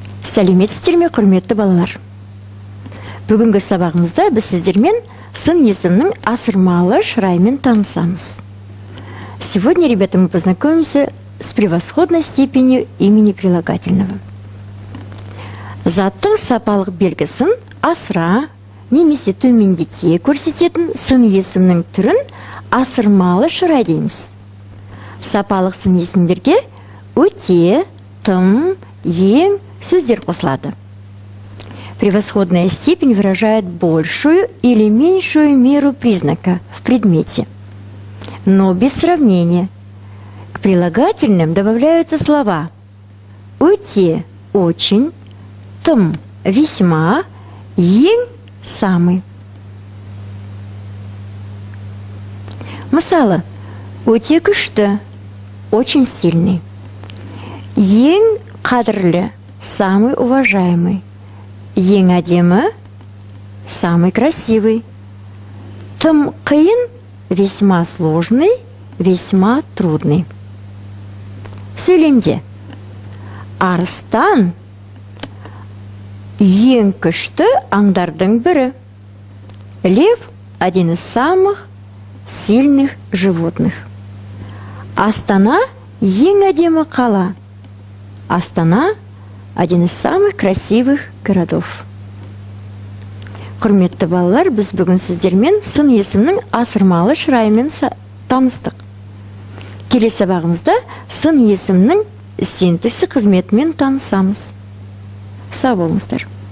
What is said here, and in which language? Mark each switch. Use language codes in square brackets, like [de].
[kk] Сәлеметсіздер ме, құрметті балалар? Бүгінгі сабағымызда біз сіздермен сын есімнің асырмалы шыраймен танысамыз. [ru] Сегодня, ребята, мы познакомимся с превосходной степенью имени прилагательного. [kk] Заттың сапалық белгісін асыра, немесе төмендете көрсететін сын есімнің түрін асырмалы шырай дейміз. Сапалық сын есімдерге өте, тым, ең сөздер қосылады. [ru] Превосходная степень выражает большую или меньшую меру признака в предмете, но без сравнения. К прилагательным добавляются слова «өте» – «очень», «тым» – «весьма», «ең» – «самый». Мысалы, «өте күшті» – «очень сильный», «ең қадірлі» – «самый уважаемый», «ең әдемі» – «самый красивый», «тым қиын» – «весьма сложный», «весьма трудный». [kk] Сөйлемде арыстан ең күшті аңдардың бірі. [ru] Лев – один из самых сильных животных. [kk] Астана – ең әдемі қала. [ru] Астана – один из самых красивых городов. [kk] Құрметті балалар, біз бүгін сіздермен сын есімнің асырмалы шырайымен таныстық. Келесі сабағымызда сын есімнің синтаксі қызметімен танысамыз. Сау болыңыздар.